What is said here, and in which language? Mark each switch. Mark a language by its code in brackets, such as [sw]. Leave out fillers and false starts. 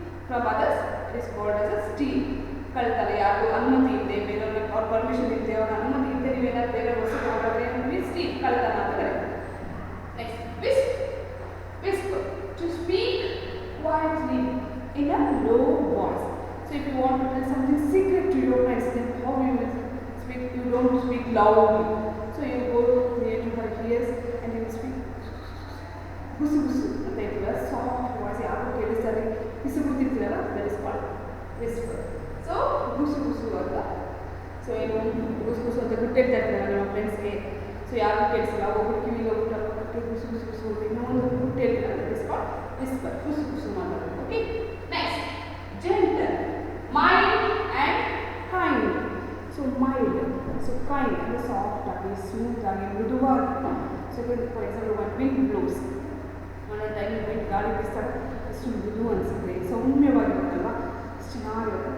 [en] from others, it is called as a steal. [kn] ಕಳ್ತನ ಯಾರು ಅನುಮತಿ ಇಲ್ಲದೆ ಬೇರೆಯವ್ರಿಗೆ ಅವ್ರ ಪರ್ಮಿಷನ್ ಇಲ್ಲದೆ ಅವ್ರ ಅನುಮತಿ ಇಲ್ಲದೆ ನೀವೇನಾದ್ರು ಬೇರೆ ವಸ್ತು ತಗೊಂಡ್ರೆ ನಿಮಗೆ ಸ್ಟೀಲ್ ಕಳ್ತನ ಅಂತ ಕರೀತಾರೆ. [en] Next whisper, to speak quietly in a low voice. So if you want to tell something secret to your friends, then how you will speak? You don't speak loudly. So you go near to her ears and you will speak [kn] ಗುಸು ಗುಸು ಅಂತ ಹೇಳ್ತೀವಲ್ಲ, soft voice ಯಾರು ಕೇಳಿಸ್ತಾರೆ Bisu ಗೊತ್ತಿರ್ತೀರಲ್ಲ, [en] That is called whisper. [kn] So ಗುಸು ಗುಸು ಅಂತ. So ಏನು ಗುಸು ಗುಸು ಅಂತ ಗುಟ್ಟೆಡ್ತಾ ಇರ್ತಾರೆ ನಮ್ಮ ಫ್ರೆಂಡ್ಸ್ಗೆ. So ಯಾರು ಕೇಳಿಸಲ್ಲ, ಒಬ್ಬರು ಕಿವಿಗೆ ಹೋಗ್ಬಿಟ್ಟು ಗುಸು ಗುಸು ಗುಸು ಅಂತ ಇನ್ನೊಂದು ಗುಟ್ಟೆ ಹೇಳ್ತಾರೆ, [en] That is called whisper. [kn] ಗುಸು ಗುಸು ಮಾಡೋದು. Okay. [en] Next gentle, mild and kind. So mild, so kind [kn] ಅಂದರೆ ಸಾಫ್ಟ್ ಆಗಿ ಸ್ಮೂತ್ ಆಗಿ ಮೃದುವಾಗಿ. [en] so for example [kn] ಒಂದು [en] wind blows, [kn] ಒಂದೊಂದು ಟೈಮ್ ವಿಂಡ್ ಗಾಳಿ ಬೀಸ್ತಾರೆ ಎಷ್ಟು ಮೃದು ಅನಿಸುತ್ತೆ, ಸೌಮ್ಯವಾಗಿರುತ್ತಲ್ವ, ಅಷ್ಟು ಚೆನ್ನಾಗಿರುತ್ತೆ.